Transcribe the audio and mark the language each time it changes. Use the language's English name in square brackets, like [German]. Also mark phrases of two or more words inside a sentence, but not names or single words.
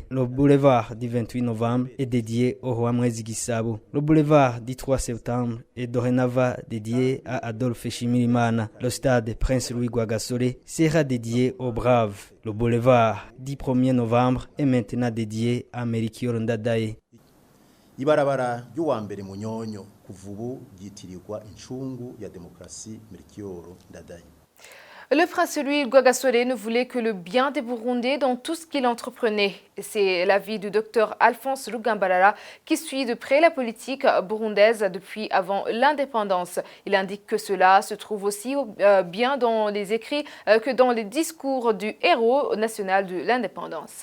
[French] Le boulevard du 28 novembre est dédié au roi Mwezi Gisabo. Le boulevard du 3 septembre est dorénavant dédié à Adolphe Nshimirimana. Le stade Prince Louis Rwagasore sera dédié aux braves. Le boulevard du 1er novembre est maintenant dédié à Melchior Ndadaye. [Rundi] Ibarabara ry'uwa mbere Munyonyo kuva ubu ryitirirwa incungu ya demokrasi Melchior Ndadaye. [French] Le prince Louis Rwagasore ne voulait que le bien des Burundais dans tout ce qu'il entreprenait. C'est l'avis du docteur Alphonse Rugambarara qui suit de près la politique burundaise depuis avant l'indépendance. Il indique que cela se trouve aussi bien dans les écrits que dans les discours du héros national de l'indépendance.